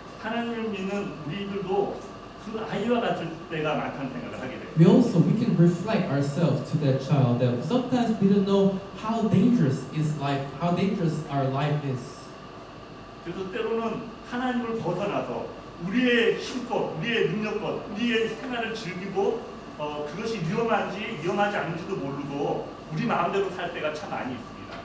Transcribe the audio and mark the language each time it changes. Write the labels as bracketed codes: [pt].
[ko] 하나님을 믿는 우리들도 그 아이와 같을 때가 많다는 생각을 하게 돼요. [en] We can reflect ourselves to that child that sometimes we don't know how dangerous our life is. [ko] 그래서 때로는 하나님을 벗어나서 우리의 힘껏, 우리의 능력껏, 우리의 생활을 즐기고 그것이 위험하지 않은지도 모르고 우리 마음대로 살 때가 참 많이 있습니다.